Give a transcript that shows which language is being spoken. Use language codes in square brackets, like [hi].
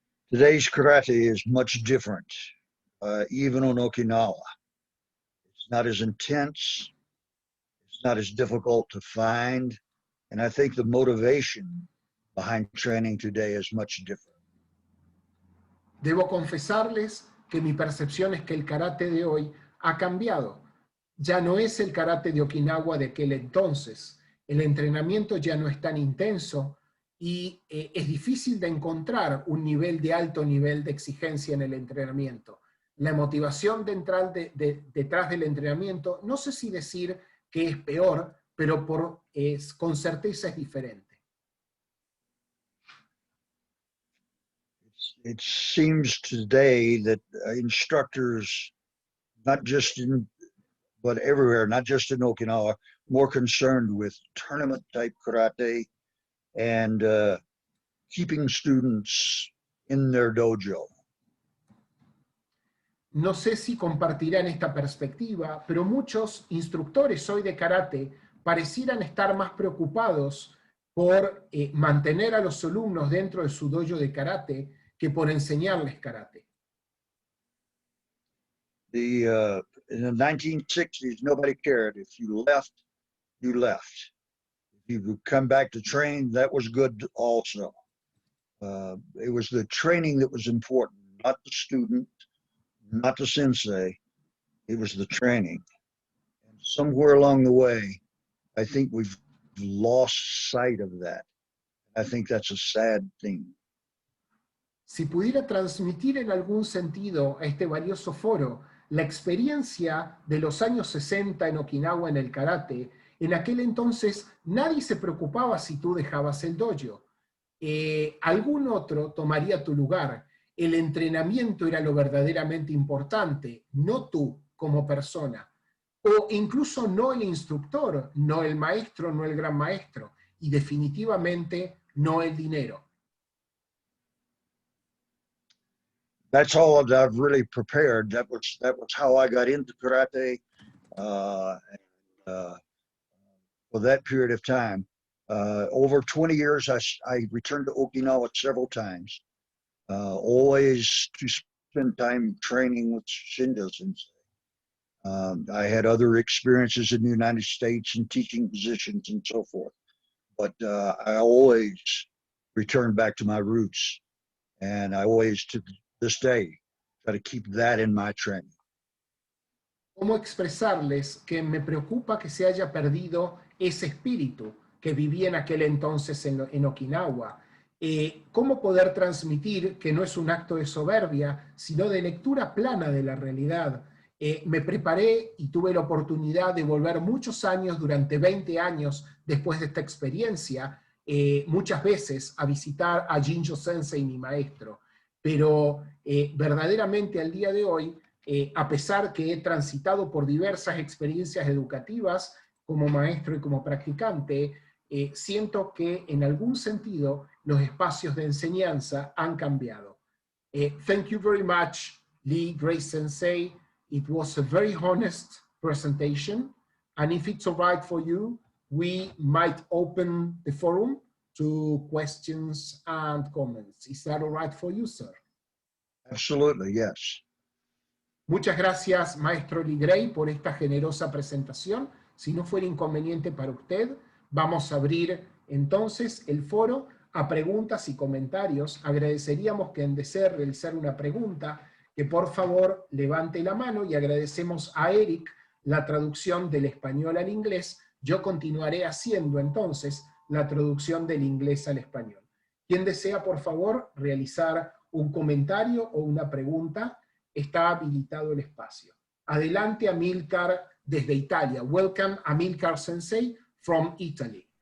[en] Today's karate is much different, even on Okinawa. It's not as intense. It's not as difficult to find. And I think the motivation behind training today is much different. [es] Debo confesarles que mi percepción es que el karate de hoy ha cambiado. Ya no es el karate de Okinawa de aquel entonces. El entrenamiento ya no es tan intenso y es difícil de encontrar un nivel de alto nivel de exigencia en el entrenamiento. La motivación detrás del entrenamiento, no sé si decir que es peor, pero con certeza es diferente. [en] It seems today that instructors, not just but everywhere, not just in Okinawa, more concerned with tournament type karate and keeping students in their dojo. [es] No sé si compartirán esta perspectiva, pero muchos instructores hoy de karate parecieran estar más preocupados por mantener a los alumnos dentro de su dojo de karate que por enseñarles karate. [en] In the 1960s, nobody cared. If you left, you left. If you would come back to train, that was good also. It was the training that was important, not the student, not the sensei. It was the training. And somewhere along the way, I think we've lost sight of that. I think that's a sad thing. [es] Si pudiera transmitir en algún sentido a este valioso foro la experiencia de los años 60 en Okinawa en el karate, en aquel entonces nadie se preocupaba si tú dejabas el dojo. Algún otro tomaría tu lugar. El entrenamiento era lo verdaderamente importante, no tú como persona. O incluso no el instructor, no el maestro, no el gran maestro. Y definitivamente no el dinero. [en] That's all that I've really prepared. That was how I got into karate for that period of time. Over 20 years, I returned to Okinawa several times, always to spend time training with Shindo Sensei. I had other experiences in the United States and teaching positions and so forth, but I always returned back to my roots, and I always, to this day, try to keep that in my training. [es] ¿Cómo expresarles que me preocupa que se haya perdido ese espíritu que vivía en aquel entonces en Okinawa? ¿Cómo poder transmitir que no es un acto de soberbia, sino de lectura plana de la realidad? Me preparé y tuve la oportunidad de volver muchos años, durante 20 años después de esta experiencia, muchas veces a visitar a Jinjo Sensei, mi maestro. Pero verdaderamente al día de hoy, a pesar que he transitado por diversas experiencias educativas como maestro y como practicante, siento que en algún sentido los espacios de enseñanza han cambiado. [en] Thank you very much, Lee Gray Sensei. It was a very honest presentation. And if it's all right for you, we might open the forum to questions and comments. Is that all right for you, sir? Absolutely, yes. [es] Muchas gracias, maestro Lee Gray, por esta generosa presentación. Si no fuera inconveniente para usted, vamos a abrir entonces el foro a preguntas y comentarios. Agradeceríamos que en desee realizar una pregunta, que por favor levante la mano, y agradecemos a Eric la traducción del español al inglés. Yo continuaré haciendo entonces la traducción del inglés al español. Quien desea, por favor, realizar un comentario o una pregunta, está habilitado el espacio. Adelante, Amilcar, desde Italia. [en] Welcome, Amilcar Sensei from Italy.